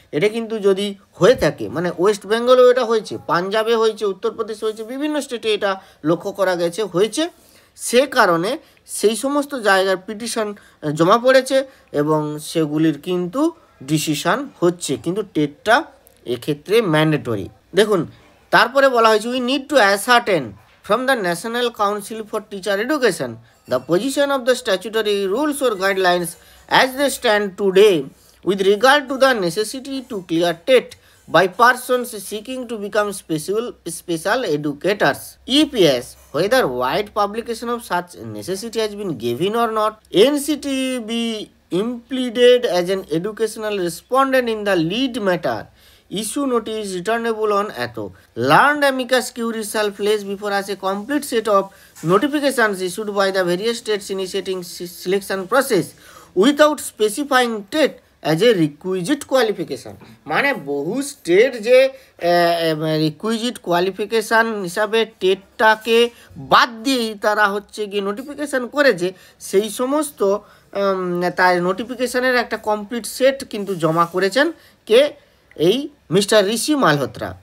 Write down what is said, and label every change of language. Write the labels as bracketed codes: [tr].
[bn] এটা কিন্তু যদি হয়ে থাকে, মানে ওয়েস্ট বেঙ্গলেও এটা হয়েছে, পাঞ্জাবে হয়েছে, উত্তরপ্রদেশে হয়েছে, বিভিন্ন স্টেটে এটা লক্ষ্য করা গেছে হয়েছে, সে কারণে সেই সমস্ত জায়গার পিটিশন জমা পড়েছে এবং সেগুলির কিন্তু ডিসিশান হচ্ছে, কিন্তু টেটটা এক্ষেত্রে ম্যান্ডেটরি। দেখুন তারপরে বলা হয়েছে [en] We need to ascertain from the National Council for Teacher Education the position of the statutory rules or guidelines as they stand today with regard to the necessity to clear TET by persons seeking to become special educators. EPS, whether wide publication of such necessity has been given or not, NCT be impleaded as an educational respondent in the lead matter. Issue notice returnable on learned amicus curiae shall place before us a complete set of notifications issued by the various states initiating selection process without specifying TET as a requisite qualification. [bn] মানে বহু state যে requisite qualification হিসাবে টেটটাকে বাদ দিয়েই তারা হচ্ছে গিয়ে notification করেছে, সেই সমস্ত তার নোটিফিকেশানের একটা কমপ্লিট সেট কিন্তু জমা করেছেন কে, এই মিস্টার ঋষি মালহোত্রা।